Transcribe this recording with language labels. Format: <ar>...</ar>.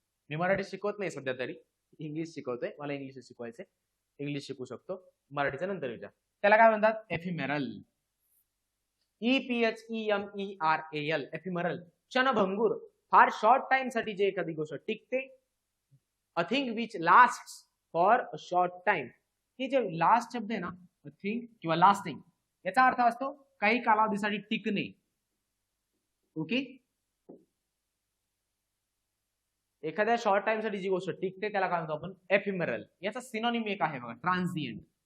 <mr>मी मराठी शिकवत नाही सध्या तरी, इंग्लिश शिकवतोय, मला इंग्लिश शिकवायचंय, इंग्लिश शिकू शकतो, मराठीचा नंतर विचार. त्याला काय म्हणतात? एफिमेरल. EPHEMERAL. एफिमेरल, क्षणभंगूर, फार शॉर्ट टाइम साठी जे एखादी गोष्ट टिकते.</mr> <en>A thing which last for a short time.</en> <mr>हे जे लास्ट शब्द आहे ना, अ थिंग किंवा लास्टिंग, याचा अर्थ असतो काही कालावधीसाठी टिकणे. ओके. एखाद्या शॉर्ट टाइम साठी जी गोष्ट टिकते त्याला काय म्हणतो आपण? एफिमेरल. याचा सिनोनिम एक आहे बघा, ट्रान्झिएंट.</mr>